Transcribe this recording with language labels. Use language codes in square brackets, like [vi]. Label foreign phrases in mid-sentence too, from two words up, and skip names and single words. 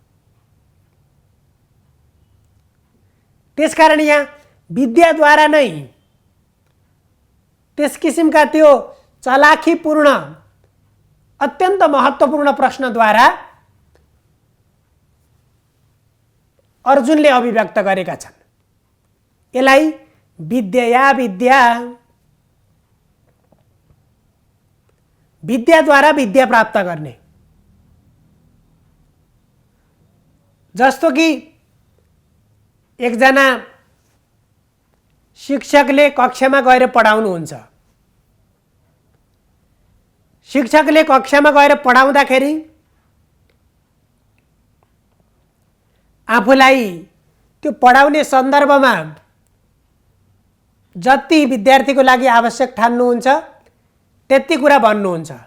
[ne] त्यसकारण यहाँ विद्याद्वारा नै त्यस किसिमका त्यो चलाखीपूर्ण अत्यन्त महत्त्वपूर्ण प्रश्नद्वारा अर्जुनले अभिव्यक्त गरेका छन्। यसलाई विद्या विद्या, विद्याद्वारा विद्या प्राप्त गर्ने। जस्तो कि एकजना शिक्षकले कक्षामा गएर पढाउनुहुन्छ। शिक्षकले कक्षामा गएर पढाउँदाखेरि आफूलाई त्यो पढाउने सन्दर्भमा जति विद्यार्थीको लागि आवश्यक ठान्नुहुन्छ त्यति कुरा भन्नुहुन्छ।